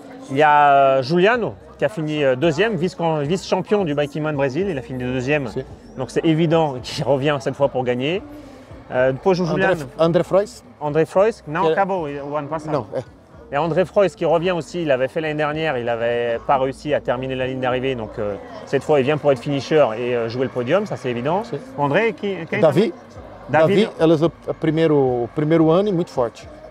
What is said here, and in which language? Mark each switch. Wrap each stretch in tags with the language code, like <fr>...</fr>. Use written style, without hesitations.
<fr>Il y a Juliano qui a fini deuxième, vice-champion du Bikeman Brésil, il a fini deuxième. Donc c'est évident qu'il revient cette fois pour gagner.</fr> <pt>Depois o Juliano. André Frois. André Frois, não acabou o ano passado.</pt> <fr>Non. Et André Frois qui revient aussi, il avait fait l'année dernière, il n'avait pas réussi à terminer la ligne d'arrivée, donc cette fois il vient pour être finisher et jouer le podium, ça c'est évident. André,</fr> <pt>Davi, ela é o primeiro ano e muito forte.</pt>